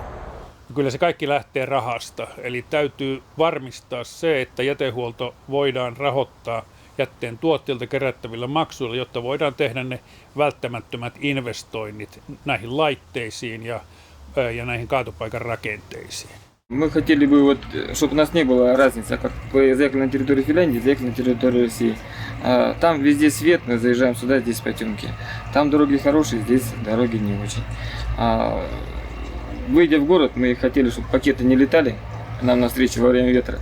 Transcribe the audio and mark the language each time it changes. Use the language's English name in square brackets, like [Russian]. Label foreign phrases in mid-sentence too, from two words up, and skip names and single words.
[Finnish] Kyllä se kaikki lähtee rahasta, eli täytyy varmistaa se, että jätehuolto voidaan rahoittaa jätteen tuotteilta kerättävillä maksuilla, jotta voidaan tehdä ne välttämättömät investoinnit näihin laitteisiin ja näihin kaatopaikan rakenteisiin. [Russian] Мы хотели бы, чтобы у нас не было разницы, как заехали на территорию Финляндии, заехали на территорию России. Там везде свет, мы заезжаем сюда, здесь потемки. Там дороги хорошие, здесь дороги не очень. Выйдя в город, мы хотели, чтобы пакеты не летали нам навстречу во время ветра.